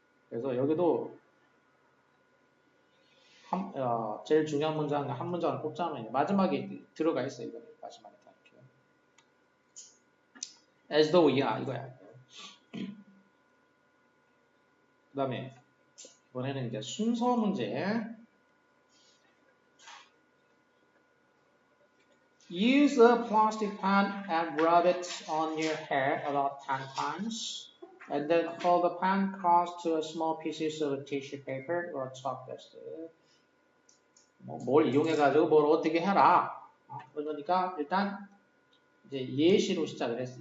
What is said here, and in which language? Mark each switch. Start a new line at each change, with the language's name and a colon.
Korean: 그래서 여기도 제일 중요한 문장 한 문장을 꼽자면 마지막에 들어가 있어요. 이거 마지막에 다 이렇게. as though야 이거야. 그 다음에 이번에는 이제 순서 문제.
English: Use a plastic pan and rub it on your hair about 10 times. And then fold the pan across to small pieces of tissue paper or chalk dust.
Korean: 뭘 이용해가지고 뭘 어떻게 해라. 그러니까 일단 이제 예시로 시작을 했어.